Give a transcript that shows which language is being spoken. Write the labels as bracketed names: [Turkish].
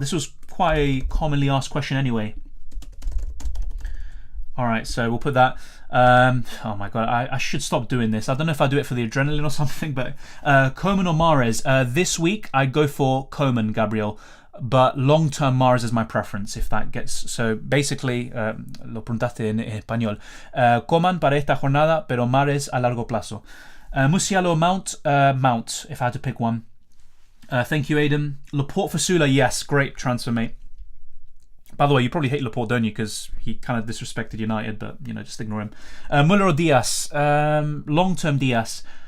[English] This was quite a commonly asked question anyway. Alright, so we'll put that. Oh my god, I should stop doing this. I don't know if I do it for the adrenaline or something, but Koeman or Mahrez. This week I'd go for Koeman, Gabriel, but long-term Mahrez is my preference if that gets... So basically, [Spanish] lo preguntaste en español. Koeman para esta jornada, pero Mahrez a largo plazo. [English] Musiala or Mount? Mount, if I had to pick one. Thank you, Aiden. Laporte for Sula, yes, great transfer, mate. By the way, you probably hate Laporte, don't you? Because he kind of disrespected United, but, you know, just ignore him. Mularo Diaz. Long-term Diaz.